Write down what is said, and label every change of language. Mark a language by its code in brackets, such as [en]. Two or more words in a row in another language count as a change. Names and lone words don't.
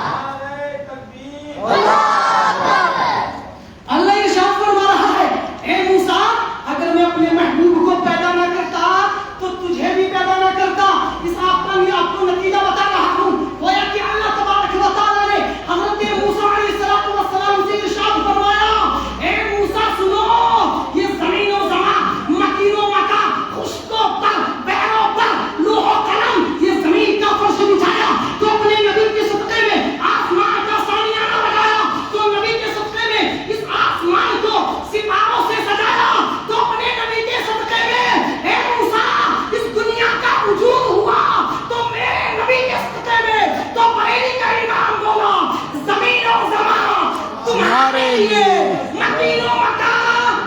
[ur] اللہ ارشاد فرما رہا ہے اے موسیٰ اگر میں اپنے محبوب کو پیدا نہ کرتا تو تجھے بھی پیدا نہ کرتا۔ اس آپ کو نتیجہ بتا رہا ہوں، گویا کہ اللہ تبارک و تعالیٰ نے حضرت موسیٰ علیہ السلام سے ارشاد فرمایا اے موسیٰ سنو یہ زمین و زمان، مکین و مکان، خشک و تر، بحر و بر، لوح و قلم، یہ زمین کا فرش بچھایا تو اپنے نبی کے صدقے میں آسمان کا سانیہ نہ لگایا، تو نبی کے صدقے میں اس آسمان کو ستاروں سے سجایا، تو اپنے نبی کے صدقے میں اے موسیٰ اس دنیا کا وجود ہوا، تو میرے نبی کے صدقے میں تو بریلی کا امام بولا زمین و زمان تمہارے لیے، مکین و مکان